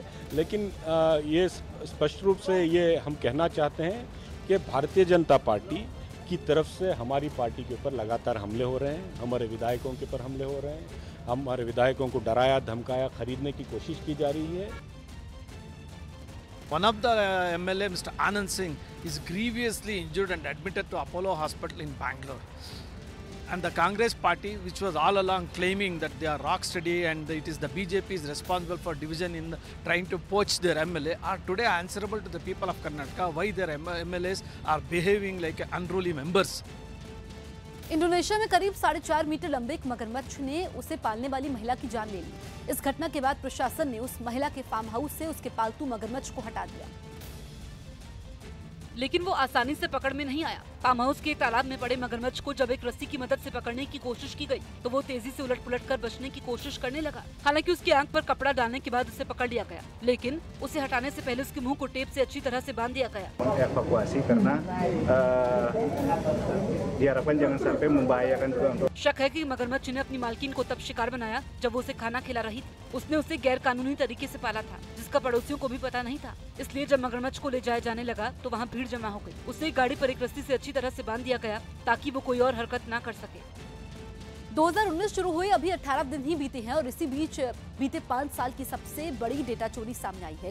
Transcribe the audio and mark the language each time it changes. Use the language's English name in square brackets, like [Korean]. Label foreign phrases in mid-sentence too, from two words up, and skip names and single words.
[Hindi] लेकिन ये स्पष्ट रूप से ये हम कहना चाहते हैं कि भारतीय जनता पार्टी की तरफ से हमारी पार्टी के ऊपर लगातार हमले हो रहे हैं, हमारे विधायकों के ऊपर हमले हो रहे हैं। हमारे विधायकों को डराया धमकाया, खरीदने की कोशिश की जा रही है। [English] One of the MLA, Mr. Anand Singh, is grievously injured and admitted to Apollo Hospital in Bangalore. And the Congress party, which was all along claiming that they are rock steady and it is the BJP is responsible for division in trying to poach their MLA, are today answerable to the people of Karnataka why their MLAs are behaving like unruly members. [Hindi] इंडोनेशिया में करीब 4.5 मीटर लंबे एक मगरमच्छ ने उसे पालने वाली महिला की जान ले ली। इस घटना के बाद प्रशासन ने उस महिला के [English] farm house [Hindi] से उसके पालतू मगरमच्छ को हटा दिया, लेकिन वो आसानी से पकड़ में नहीं आया। [English] farm house [Hindi] के तालाब में पड़े मगरमच्छ को जब एक रस्सी की मदद से पकड़ने की कोशिश की गई, तो वो तेजी से उलट-पुलट कर बचने की कोशिश करने लगा। हालांकि उसकी आंख पर कपड़ा डालने के बाद उसे पकड़ लिया गया, लेकिन उसे हटाने से पहले उसके मुंह को टेप से अच्छी तरह से बांध दिया गया। [Indonesian] एवाकुasi karena diharapkan jangan sampai membahayakan juga untuk। [Hindi] शक है कि मगरमच्छ ने अपनी मालकिन को तब शिकार बनाया जब वो उसे खाना खिला रही थी। उसने उसे गैर कानूनी तरीके से पाला था, जिसका पड़ोसियों को भी पता नहीं था। इसलिए जब मगरमच्छ को ले जाया जाने लगा तो वहाँ भीड़ जमा हो गई। उसे एक गाड़ी पर एक रस्सी से अच्छी तरह से बांध दिया गया ताकि वो कोई और हरकत ना कर सके। 2019 शुरू हुए अभी 18 दिन ही बीते हैं और इसी बीच बीते 5 साल की सबसे बड़ी डेटा चोरी सामने आई है।